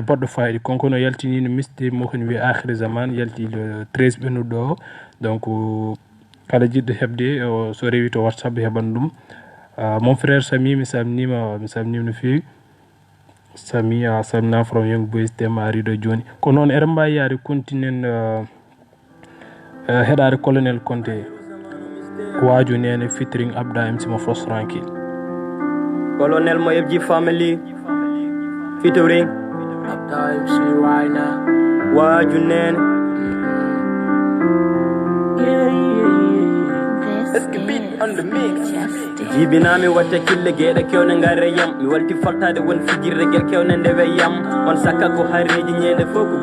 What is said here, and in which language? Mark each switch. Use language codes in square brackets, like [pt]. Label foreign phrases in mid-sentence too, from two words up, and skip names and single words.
[ff] baɗɗo fayida konko no yaltini no misde mo koni wiye akhir zaman yalti le 13 ɓennuɗo o donc kala jiɗɗo heɓde so rewi to WhatsApp heɓan ɗum [fr] mon frère [ff] Sami mi salminima no fewi Sami a salmina from Young Boys tema ariɗo joni ko noon eɗen mbawi yaade continuen heɗade colonel Conté waaju nene featuring Abda MC mo Fos Tranquille colonel mo FG family featuring Abda MC Wayna waaju nene jibinami watta kille gueɗe kewne ngare yam mi walti faltade won fijirde guel kewne ndewe yam on sakka ko harreji ñende fof ko